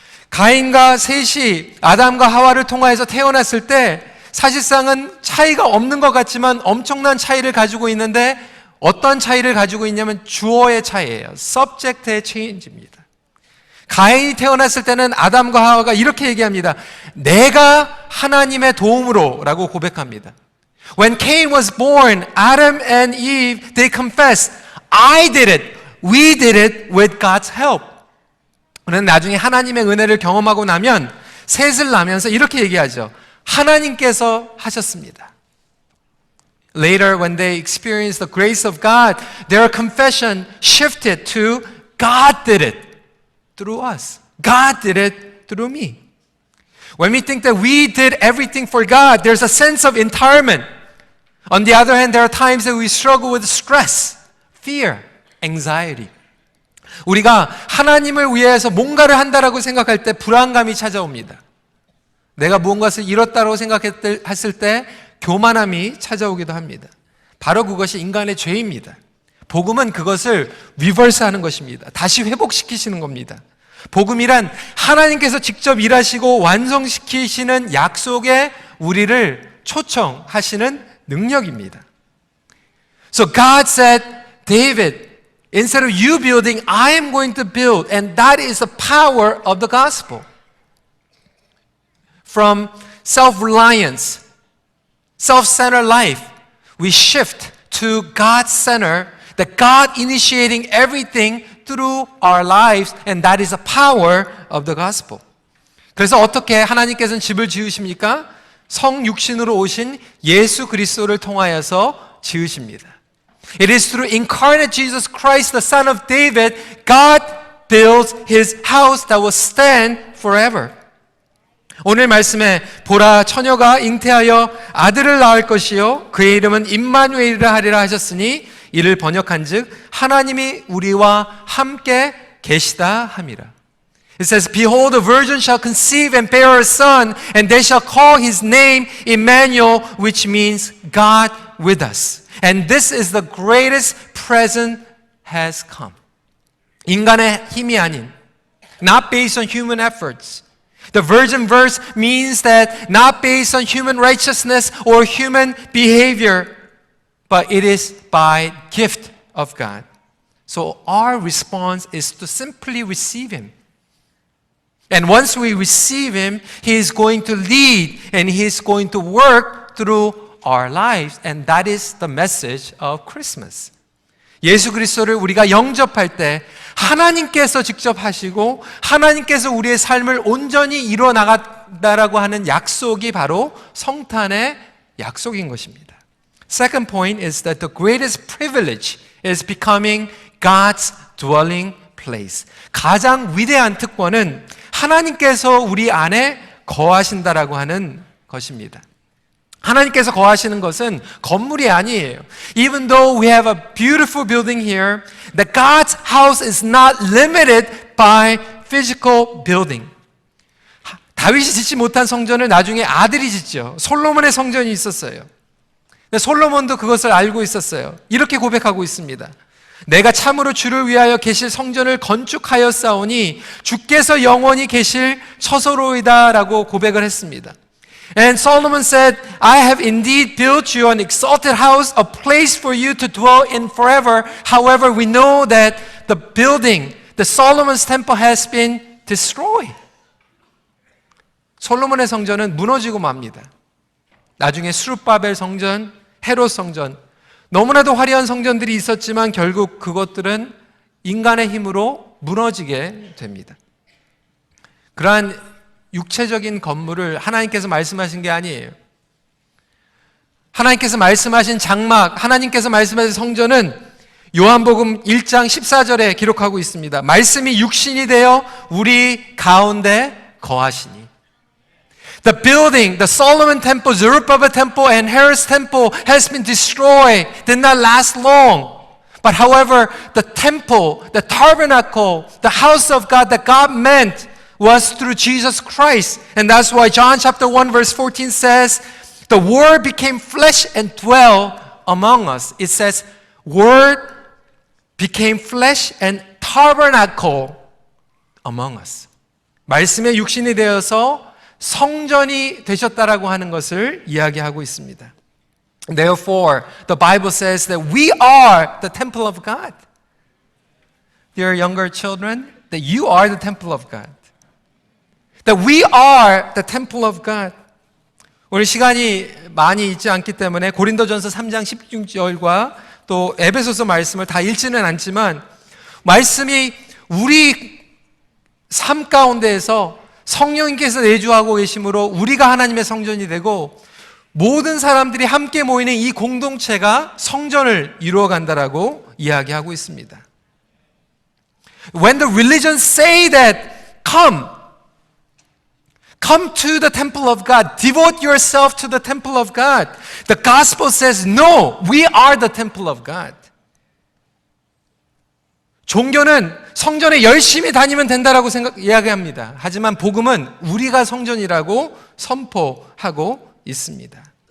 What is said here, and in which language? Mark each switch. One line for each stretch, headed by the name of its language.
Korean: 가인과 셋이 아담과 하와를 통하여서 태어났을 때 사실상은 차이가 없는 것 같지만 엄청난 차이를 가지고 있는데 어떤 차이를 가지고 있냐면 주어의 차이예요. subject의 change입니다. 가인이 태어났을 때는 아담과 하와가 이렇게 얘기합니다. 내가 하나님의 도움으로 라고 고백합니다.
English: When Cain was born, Adam and Eve, they confessed, I did it, we did it with God's help.
Korean: 그런데 나중에 하나님의 은혜를 경험하고 나면 셋을 낳으면서 이렇게 얘기하죠. 하나님께서 하셨습니다.
English: Later, when they experienced the grace of God, their confession shifted to God did it through us. God did it through me. When we think that we did everything for God, there's a sense of entitlement. On the other hand, there are times that we struggle with stress, fear, anxiety.
Korean: 우리가 하나님을 위해서 뭔가를 한다라고 생각할 때 불안감이 찾아옵니다. 내가 무언가를 이뤘다고 생각했을 때 교만함이 찾아오기도 합니다. 바로 그것이 인간의 죄입니다. 복음은 그것을 리버스하는 것입니다. 다시 회복시키시는 겁니다. 복음이란 하나님께서 직접 일하시고 완성시키시는 약속에 우리를 초청하시는 능력입니다.
English: So God said, David, instead of you building, I am going to build. And that is the power of the gospel. From self-reliance, self-centered life, we shift to God-centered, that God initiating everything through our lives, and that is the power of the gospel.
Korean: 그래서 어떻게 하나님께서는 집을 지으십니까? 성육신으로 오신 예수 그리스도를 통하여서 지으십니다.
English: It is through incarnate Jesus Christ, the Son of David, God builds His house that will stand forever.
Korean: 오늘 말씀에 보라 처녀가 잉태하여 아들을 낳을 것이요 그의 이름은 임마누엘이라 하리라 하셨으니 이를 번역한즉 하나님이 우리와 함께 계시다 함이라.
English: It says, Behold, the virgin shall conceive and bear a son, and they shall call his name Emmanuel, which means God with us. And this is the greatest present has come.
Korean: 인간의 힘이 아닌,
English: not based on human efforts. The virgin verse means that not based on human righteousness or human behavior, but it is by gift of God. So our response is to simply receive Him. And once we receive Him, He is going to lead and He is going to work through our lives. And that is the message of Christmas.
Korean: 예수 그리스도를 우리가 영접할 때 하나님께서 직접 하시고 하나님께서 우리의 삶을 온전히 이루어 나간다라고 하는 약속이 바로 성탄의 약속인 것입니다.
English: Second point is that the greatest privilege is becoming God's dwelling place.
Korean: 가장 위대한 특권은 하나님께서 우리 안에 거하신다라고 하는 것입니다. 하나님께서 거하시는 것은 건물이 아니에요.
English: Even though we have a beautiful building here, that God's house is not limited by physical building.
Korean: 다윗이 짓지 못한 성전을 나중에 아들이 짓죠. 솔로몬의 성전이 있었어요. 근데 솔로몬도 그것을 알고 있었어요. 이렇게 고백하고 있습니다. 내가 참으로 주를 위하여 계실 성전을 건축하였사오니 주께서 영원히 계실 처소로이다라고 고백을 했습니다.
English: And Solomon said, I have indeed built you an exalted house, a place for you to dwell in forever. However, we know that the building, the Solomon's temple has been destroyed.
Korean: 솔로몬의 성전은 무너지고 맙니다. 나중에 수르바벨 성전, 헤롯 성전, 너무나도 화려한 성전들이 있었지만 결국 그것들은 인간의 힘으로 무너지게 됩니다. 그러한 육체적인 건물을 하나님께서 말씀하신 게 아니에요. 하나님께서 말씀하신 장막, 하나님께서 말씀하신 성전은 요한복음 1장 14절에 기록하고 있습니다. 말씀이 육신이 되어 우리 가운데 거하시니.
English: The building, the Solomon temple, Zerubbabel temple, and Herod's temple has been destroyed, did not last long. But however, the temple, the tabernacle, the house of God that God meant was through Jesus Christ. And that's why John chapter 1 verse 14 says, the Word became flesh and dwelt among us. It says, Word became flesh and tabernacle among us.
Korean: 말씀의 육신이 되어서 성전이 되셨다라고 하는 것을 이야기하고 있습니다.
English: Therefore, the Bible says that we are the temple of God. Dear younger children, that you are the temple of God. That we are the temple of God.
Korean: 오늘 시간이 많이 있지 않기 때문에 고린도전서 3장 16절과 또 에베소서 말씀을 다 읽지는 않지만 말씀이 우리 삶 가운데에서 성령님께서 내주하고 계심으로 우리가 하나님의 성전이 되고 모든 사람들이 함께 모이는 이 공동체가 성전을 이루어간다라고 이야기하고 있습니다.
English: When the religions say that come to the temple of God, devote yourself to the temple of God, the gospel says no, we are the temple of God.
Korean: 종교는 성전에 열심히 다니면 된다라고 이야기합니다. 하지만 복음은 우리가 성전이라고 선포하고 있습니다.